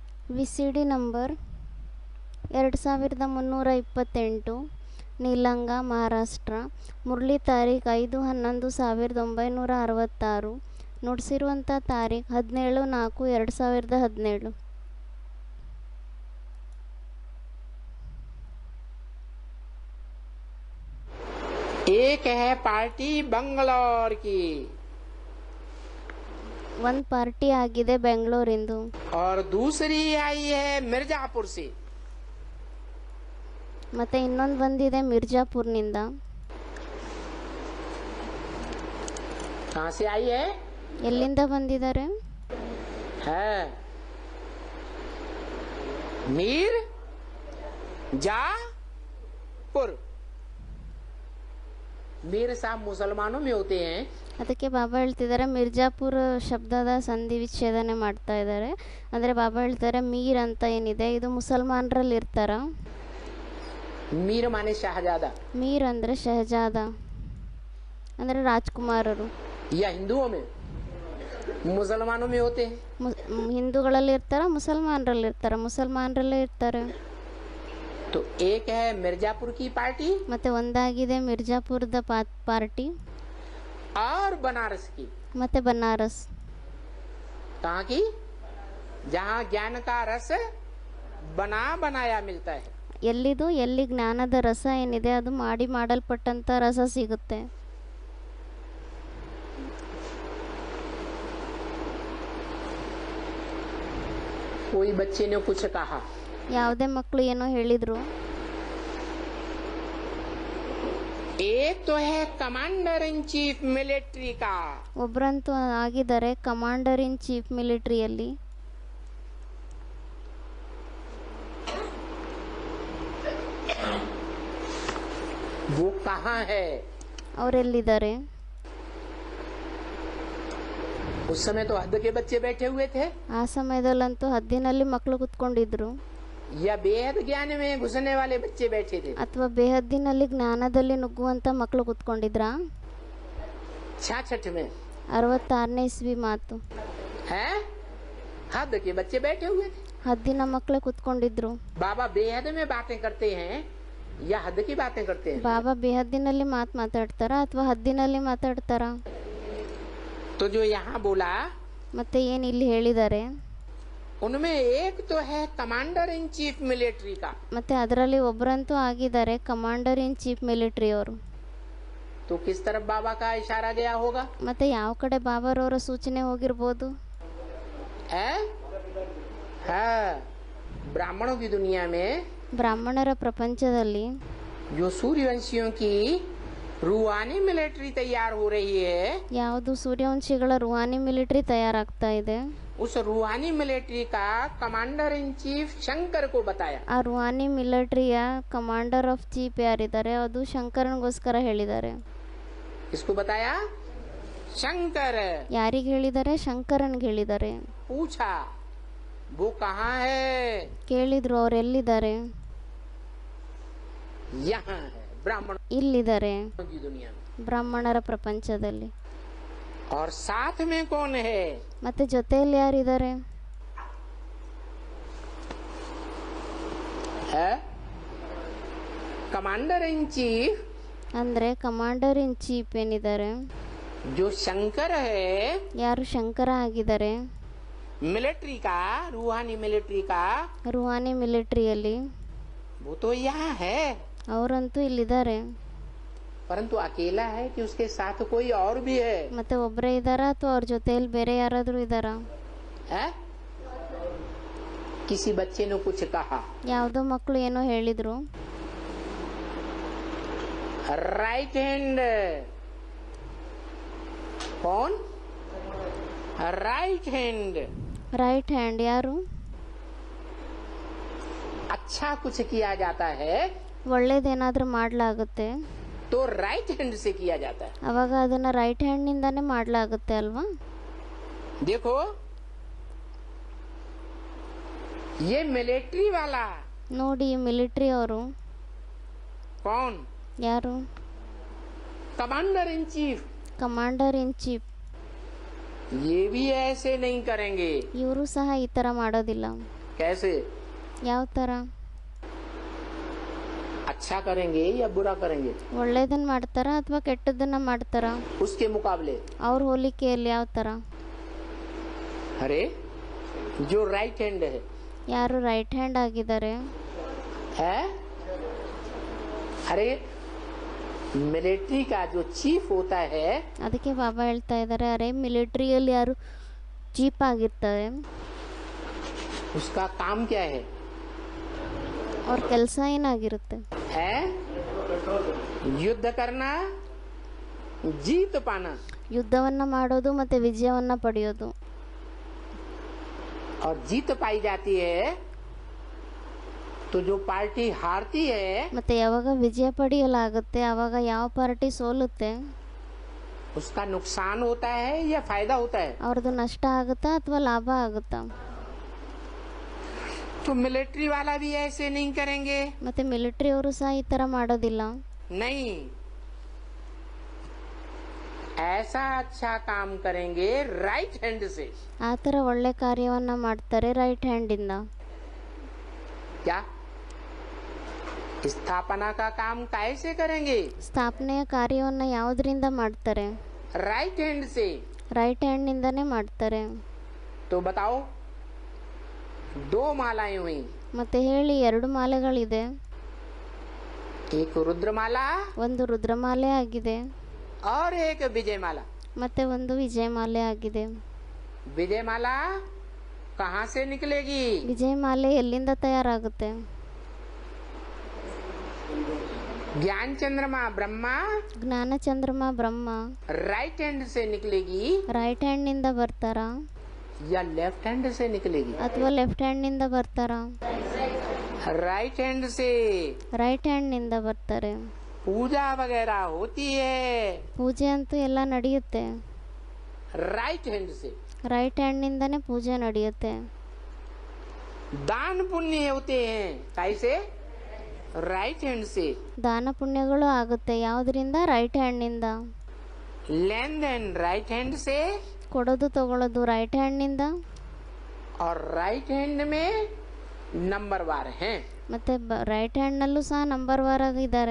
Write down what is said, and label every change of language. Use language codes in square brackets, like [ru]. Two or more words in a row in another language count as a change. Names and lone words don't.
[kn] VCD ನಂಬರ್ 2328, ನೀಲಂಗ, ಮಹಾರಾಷ್ಟ್ರ. ಮುರಳಿ ತಾರೀಖು 5/11/1966. ನುಡಿಸಿರುವಂಥ ತಾರೀಖು 17/4/2017. [hi] एक है पार्टी बंगलौर की [kn] ಒಂದು ಪಾರ್ಟಿ ಆಗಿದೆ ಬೆಂಗಳೂರಿಂದು, [hi] और दूसरी आई है मिर्जापुर से. [kn] ಮತ್ತೆ ಇನ್ನೊಂದು ಬಂದಿದೆ ಮಿರ್ಜಾಪುರ್ನಿಂದ. [hi] कहाँ से आई है? [kn] ಎಲ್ಲಿಂದ ಬಂದಿದ್ದಾರೆ? [hi] है मीर जापुर. मीर साहब मुसलमानों में होते हैं. [kn] ಅದಕ್ಕೆ ಬಾಬಾ ಹೇಳ್ತಿದ್ದಾರೆ ಮಿರ್ಜಾಪುರ ಶಬ್ದದ ಸಂಧಿ ವಿಚ್ಛೇದನೆ ಮಾಡ್ತಾ ಇದ್ದಾರೆ. ಅಂದರೆ ಬಾಬಾ ಹೇಳ್ತಾರೆ ಮೀರ್ ಅಂತ ಏನಿದೆ ಇದು ಮುಸಲ್ಮಾನರಲ್ಲಿ ಇರ್ತಾರ. [hi] मीर माने शाहजादा. [kn] ಮೀರ್ ಅಂದರೆ ಶಹಜಾದ ಅಂದರೆ ರಾಜ್ಕುಮಾರರು. [hi] या हिंदुओं में, मुसलमानों में होते हैं. [kn] ಹಿಂದೂಗಳಲ್ಲಿ ಇರ್ತಾರ, ಮುಸಲ್ಮಾನರಲ್ಲಿ ಇರ್ತಾರ. ಮುಸಲ್ಮಾನರಲ್ಲೇ ಇರ್ತಾರೆ. [hi] तो एक है मिर्जापुर की पार्टी [kn] ಮತ್ತೆ ಒಂದಾಗಿದೆ ಮಿರ್ಜಾಪುರದ ಪಾರ್ಟಿ [hi] और बनारस की. [kn] ಮತ್ತೆ ಬನಾರಸ್. [hi] कहाँ की? जहाँ ज्ञान का रस बना बनाया मिलता है. [kn] ಎಲ್ಲಿದು? ಎಲ್ಲಿ ಜ್ಞಾನದ ರಸ ಏನಿದೆ ಅದು ಮಾಡಲ್ಪಟ್ಟಂತ ರಸ ಸಿಗುತ್ತೆ. [hi] कोई बच्चे ने कुछ कहा. [kn] ಯಾವುದೇ ಮಕ್ಕಳು ಏನೋ ಹೇಳಿದ್ರು. [hi] एक तो है [en] commander in chief [hi] मिलिट्री का. [kn] ಒಬ್ಬರಂತೂ ಆಗಿದ್ದಾರೆ [en] commander in chief [kn] ಮಿಲಿಟರಿಯಲ್ಲಿ. [hi] वो कहाँ है? [kn] ಅವರೆಲ್ಲಿದ್ದಾರೆ? [hi] उस समय तो हद के बच्चे बैठे हुए थे. [kn] ಆ ಸಮಯದಲ್ಲಂತೂ ಹದ್ದಿನಲ್ಲಿ ಮಕ್ಕಳು ಕುತ್ಕೊಂಡಿದ್ರು. [hi] या बेहद ज्ञान में घुसने वाले बच्चे बैठे थे. [kn] ಅಥವಾ ಬೇಹದ್ದಿನಲ್ಲಿ ಜ್ಞಾನದಲ್ಲಿ ನುಗ್ಗುವಂತ ಮಕ್ಕಳು ಕುತ್ಕೊಂಡಿದ್ರಾ? [hi] 66 में [kn] 66ನೇ ಇಸ್ವಿ ಮಾತು. [hi] है हद के बच्चे बैठे हुए थे. [kn] ಹದ್ದಿನ ಮಕ್ಕಳೇ ಕುತ್ಕೊಂಡಿದ್ರು. [hi] बाबा बेहद में बातें करते हैं या हद की बातें करते हैं? [kn] ಬಾಬಾ ಬೇಹದ್ದಿನಲ್ಲಿ ಮಾತಾಡ್ತಾರ ಅಥವಾ ಹದ್ದಿನಲ್ಲಿ ಮಾತಾಡ್ತಾರ? [hi] तो जो यहाँ बोला [kn] ಮತ್ತೆ ಏನು ಇಲ್ಲಿ ಹೇಳಿದ್ದಾರೆ? [hi] उनमें एक तो है [en] commander in chief [hi] मिलिट्री का. [kn] ಮತ್ತೆ ಅದರಲ್ಲಿ ಒಬ್ಬರಂತೂ ಆಗಿದ್ದಾರೆ [en] commander in chief [kn] ಮಿಲಿಟರಿ ಅವರು. [hi] तो किस तरफ बाबा का इशारा गया होगा? [kn] ಮತ್ತೆ ಯಾವ ಕಡೆ ಬಾಬಾರವರ ಸೂಚನೆ ಹೋಗಿರ್ಬೋದು? [hi] है ब्राह्मणों की दुनिया में [kn] ಬ್ರಾಹ್ಮಣರ ಪ್ರಪಂಚದಲ್ಲಿ [hi] जो सूर्यवंशियों की रूहानी मिलिट्री तैयार हो रही है, [kn] ಯಾವುದು ಸೂರ್ಯವಂಶಿಗಳ ರೂಹಾನಿ ಮಿಲಿಟರಿ ತಯಾರಾಗ್ತಾ ಇದೆ. [hi] उस रूहानी मिलिट्री का [en] commander in chief [hi] शंकर को बताया. [kn] ಆ ರೂಹಾನಿ ಮಿಲಿಟರಿಯ [en] commander of chief [kn] ಯಾರಿದ್ದಾರೆ ಅದು ಶಂಕರನಿಗೋಸ್ಕರ ಹೇಳಿದ್ದಾರೆ. [hi] इसको बताया शंकर. [kn] ಯಾರಿಗೆ ಹೇಳಿದ್ದಾರೆ? ಶಂಕರನ್ಗೆ ಹೇಳಿದ್ದಾರೆ. [hi] पूछा वो कहाँ है? [kn] ಕೇಳಿದ್ರು ಅವ್ರು ಎಲ್ಲಿದ್ದಾರೆ? [hi] यहाँ है ब्राह्मण [kn] ಇಲ್ಲಿದ್ದಾರೆ [hi] की दुनिया में. [kn] ಬ್ರಾಹ್ಮಣರ ಪ್ರಪಂಚದಲ್ಲಿ. [hi] और साथ में कौन है? [kn] ಮತ್ತೆ ಜೊತೆಯಲ್ಲಿ ಯಾರಿದ್ದಾರೆ? [hi] है [en] commander in chief [kn] ಅಂದ್ರೆ [en] commander in chief [kn] ಏನಿದ್ದಾರೆ [hi] जो शंकर है, [kn] ಯಾರು ಶಂಕರ ಆಗಿದ್ದಾರೆ [hi] मिलिट्री का, रूहानी मिलिट्री का, [kn] ರೂಹಾನಿ ಮಿಲಿಟರಿಯಲ್ಲಿ. [hi] वो तो यहाँ है, [kn] ಅವರಂತೂ ಇಲ್ಲಿದ್ದಾರೆ. [hi] परंतु अकेला है कि उसके साथ कोई और भी है? [kn] ಮತ್ತೆ ಒಬ್ಬರೇ ಇದ್ದಾರಾ ಅಥವಾ ಅವ್ರ ಜೊತೆಯಲ್ಲಿ ಬೇರೆ ಯಾರಾದರೂ ಇದ್ದಾರಾ? [hi] है? किसी बच्चे ने कुछ कहा. [kn] ಯಾವುದೋ ಮಕ್ಕಳು ಏನೋ ಹೇಳಿದ್ರು. [en] right hand कौन? right hand. right hand ಯಾರು? [hi] अच्छा कुछ किया जाता है [kn] ಒಳ್ಳೇದೇನಾದ್ರೂ ಮಾಡಲಾಗುತ್ತೆ [hi] तो [en] right hand [hi] से किया जाता है. [kn] ಅವಾಗ ಅದನ್ನ [en] right hand [kn] ನಿಂದಾನೇ ಮಾಡಲಾಗುತ್ತೆ ಅಲ್ವಾ? [hi] देखो ये मिलिट्री वाला [kn] ನೋಡಿ ಮಿಲಿಟರಿ ಅವರು [hi] कौन? [kn] ಯಾರು? [en] commander in chief. commander in chief. [hi] ये भी ऐसे नहीं करेंगे. [kn] ಇವರು ಸಹ ಈ ತರ ಮಾಡೋದಿಲ್ಲ. [hi] कैसे? [kn] ಯಾವ ಥರ? [hi] अच्छा करेंगे या बुरा करेंगे? [kn] ಒಳ್ಳೇದನ್ನು ಮಾಡ್ತಾರಾ ಅಥವಾ ಕೆಟ್ಟದ್ದನ್ನು ಮಾಡ್ತಾರಾ? [hi] उसके मुकाबले [kn] ಅವ್ರ ಹೋಲಿಕೆಯಲ್ಲಿ ಯಾವ ಥರ? [hi] अरे जो [en] right hand [hi] है [kn] ಯಾರು [en] right hand [kn] ಆಗಿದ್ದಾರೆ? [hi] अरे मिलिट्री का जो चीफ होता है [kn] ಅದಕ್ಕೆ ಬಾಬಾ ಹೇಳ್ತಾ ಇದ್ದಾರೆ, ಅರೆ ಮಿಲಿಟ್ರಿಯಲ್ಲಿ ಯಾರು ಚೀಪ್ ಆಗಿರ್ತಾರೆ [hi] उसका काम क्या है? [kn] ಅವ್ರ ಕೆಲಸ ಏನಾಗಿರುತ್ತೆ? [hi] है युद्ध करना, जीत पाना। [kn] ಯುದ್ಧವನ್ನ ಮಾಡೋದು ಮತ್ತೆ ವಿಜಯವನ್ನ ಪಡೆಯೋದು। [hi] और जीत पाई जाती है तो जो पार्टी हारती है [kn] ಮತ್ತೆ ಯಾವಾಗ ವಿಜಯ ಪಡೆಯಲಾಗುತ್ತೆ ಆವಾಗ ಯಾವ ಪಾರ್ಟಿ ಸೋಲುತ್ತೆ [hi] उसका नुकसान होता है या फायदा होता है? [kn] ಅವ್ರದ್ದು ನಷ್ಟ ಆಗುತ್ತಾ ಅಥವಾ ಲಾಭ ಆಗುತ್ತಾ? [hi] तो मिलिट्री वाला भी ऐसे नहीं करेंगे। [kn] ಮತ್ತೆ ಮಿಲಿಟರಿ ಅವರು ಸಹ ಈ ತರ ಮಾಡೋದಿಲ್ಲ। [hi] नहीं, ऐसा अच्छा काम करेंगे [en] right hand [hi] से। [kn] ಆ ತರ ಒಳ್ಳೆ ಕಾರ್ಯವನ್ನ ಮಾಡ್ತಾರೆ [en] right hand [kn] ಇಂದ। [hi] क्या स्थापना का काम कैसे करेंगे? [kn] ಸ್ಥಾಪನೆಯ ಕಾರ್ಯವನ್ನ ಯಾವುದರಿಂದ ಮಾಡ್ತಾರೆ? [en] right hand से। right hand [kn] ನಿಂದನೇ ಮಾಡ್ತಾರೆ। [hi] तो बताओ, 2 मालाएं हुई। [kn] ಮತ್ತೆ ಹೇಳಿ, 2 ಮಾಲೆಗಳಿದೆ। [hi] एक रुद्रमाला [kn] ಒಂದು ರುದ್ರಮಾಲೆ ಆಗಿದೆ [hi] और एक विजय माला। [kn] ಮತ್ತೆ ಒಂದು ವಿಜಯ ಮಾಲೆ ಆಗಿದೆ। [hi] विजय माला कहाँ से निकलेगी? [kn] ವಿಜಯ ಮಾಲೆ ಎಲ್ಲಿಂದ ತಯಾರಾಗುತ್ತೆ? [hi] ज्ञान चंद्रमा ब्रह्मा [kn] ಜ್ಞಾನ ಚಂದ್ರಮ ಬ್ರಹ್ಮ [en] right hand [hi] से निकलेगी [en] right hand [kn] ನಿಂದ ಬರ್ತಾರಾ [hi] या [en] left hand [hi] से निकलेगी? [kn] ಅಥವಾ [en] left hand [kn] ನಿಂದ ಬರ್ತಾರಾ? [en] right hand से। right hand [kn] ನಿಂದ ಬರ್ತಾರೆ। [hi] पूजा वगैरह होती है [kn] ಪೂಜೆ ಅಂತೂ ಎಲ್ಲ ನಡೆಯುತ್ತೆ [en] right hand से। right hand [kn] ನಿಂದನೇ ಪೂಜೆ ನಡೆಯುತ್ತೆ। [hi] दान पुण्य होते हैं कैसे? [en] right hand से। [kn] ದಾನ ಪುಣ್ಯಗಳು ಆಗುತ್ತೆ ಯಾವುದರಿಂದ? [en] right hand [kn] ನಿಂದ। [hi] लेन देन [en] right hand [hi] से [kn] ಕೊಡೋದು ತಗೊಳ್ಳೋದು [en] right hand [kn] ನಿಂದ। [hi] और [en] right hand [hi] में नंबरवार हैं [kn] ಮತ್ತೆ [en] right hand [kn] ನಲ್ಲೂ ಸಹ ನಂಬರ್ ವಾರ್ ಆಗಿದ್ದಾರೆ